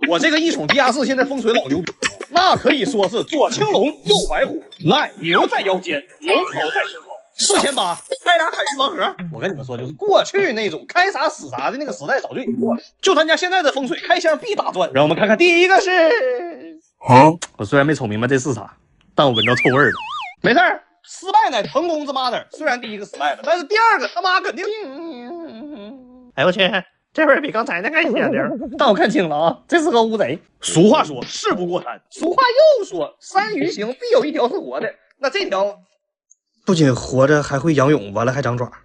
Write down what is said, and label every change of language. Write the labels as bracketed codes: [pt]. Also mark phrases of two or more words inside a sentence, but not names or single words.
[zh] 我这個一寵地下室現在風水老牛逼，那可以說是左青龍右白虎，來牛在腰間，龍頭在身後。4800開倆凱運盲盒，我跟你們說，就是過去那種開啥死啥的那個時代早就已經過了。就咱家現在的風水，開箱必大賺。讓我們看看第一個是，我雖然沒瞅明白這是啥，但我聞着臭味了。沒事兒，失敗乃成功之 mother。雖然第一個失敗了，但是第二個他媽肯定。哎我去，這味兒比剛才那還鮮點。但我看清了啊，這是個烏賊。俗話說，事不過三。俗話又說，山魚行必有一條是活的。那這條不僅活着，還會仰泳，完了還長爪。